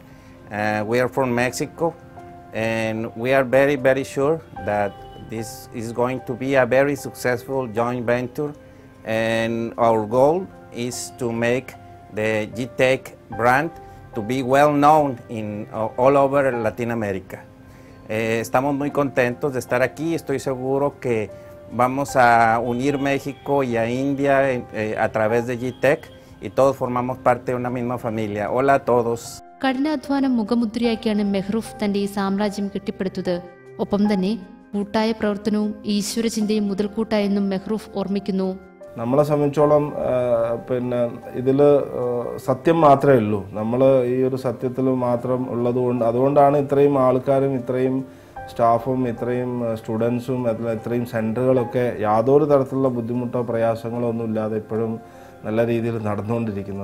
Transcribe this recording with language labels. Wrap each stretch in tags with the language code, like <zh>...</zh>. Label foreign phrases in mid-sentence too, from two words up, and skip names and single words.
<en>We are from Mexico, and we are very sure that this is going to be a very successful joint venture, and our goal is to make the GTEC brand to be well known in all over Latin America.</en> <es>Estamos muy contentos de estar aquí. Estoy seguro que vamos a unir México y a India a través de GTEC, y todos formamos parte de una misma familia. Hola a todos.</es> <ml>കഠിനാധ്വാനം മുഖമുദ്രയാക്കിയാണ് മെഹ്റൂഫ് തന്റെ ഈ സാമ്രാജ്യം കെട്ടിപ്പടുത്തത്. ഒപ്പം തന്നെ കൂട്ടായ പ്രവർത്തനവും ഈശ്വരചിന്തയും മുതൽക്കൂട്ടായെന്നും മെഹ്റൂഫ് ഓർമ്മിക്കുന്നു. നമ്മളെ സംബന്ധിച്ചോളം പിന്നെ ഇതിൽ സത്യം മാത്രമേ ഉള്ളൂ. നമ്മൾ ഈ ഒരു സത്യത്തിൽ മാത്രം ഉള്ളതുകൊണ്ട് അതുകൊണ്ടാണ് ഇത്രയും ആൾക്കാരും ഇത്രയും സ്റ്റാഫും ഇത്രയും സ്റ്റുഡൻസും ഇത്രയും സെൻറ്ററുകളൊക്കെ യാതൊരു തരത്തിലുള്ള ബുദ്ധിമുട്ടോ പ്രയാസങ്ങളോ ഒന്നും ഇല്ലാതെ ഇപ്പോഴും നല്ല രീതിയിൽ നടന്നുകൊണ്ടിരിക്കുന്നത്.</ml>